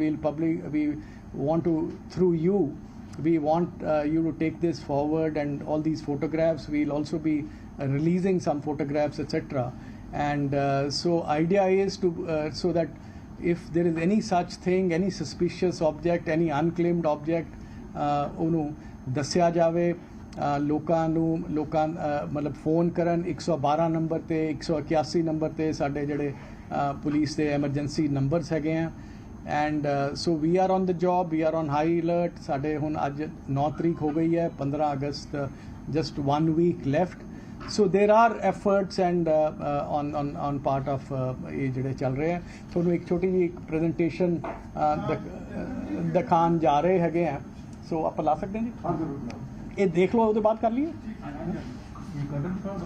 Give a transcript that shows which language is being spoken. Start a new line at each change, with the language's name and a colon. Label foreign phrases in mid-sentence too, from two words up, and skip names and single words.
English: We want to, through you, we want you to take this forward, and all these photographs, we'll also be releasing some photographs, etc. And so idea is to so that if there is any such thing, any suspicious object, any unclaimed object,
Punjabi: ਉਹਨੂੰ ਦੱਸਿਆ ਜਾਵੇ, ਲੋਕਾਂ ਮਤਲਬ ਫੋਨ ਕਰਨ 112 ਨੰਬਰ ਤੇ 181 ਨੰਬਰ ਤੇ ਸਾਡੇ ਜਿਹੜੇ ਪੁਲਿਸ ਦੇ
English: emergency numbers
Punjabi: ਹੈਗੇ ਆ.
English: And so we are on the job, we are on high alert.
Punjabi: ਸਾਡੇ ਹੁਣ ਅੱਜ 9 ਤਰੀਕ ਹੋ ਗਈ ਹੈ, 15 ਅਗਸਤ,
English: just 1 week left. So there are efforts and on part of
Punjabi: ਇਹ ਜਿਹੜੇ ਚੱਲ ਰਹੇ ਆ. ਤੁਹਾਨੂੰ ਇੱਕ ਛੋਟੀ ਜਿਹੀ ਪ੍ਰੈਜੈਂਟੇਸ਼ਨ ਦਿਖਾਉਣ ਜਾ ਰਹੇ ਹੈਗੇ ਆ. ਸੋ ਆਪਾਂ ਲਾ ਸਕਦੇ ਹਾਂ ਜੀ, ਇਹ ਦੇਖ ਲਓ, ਉਹਦੇ ਬਾਅਦ ਕਰ ਲਈਏ.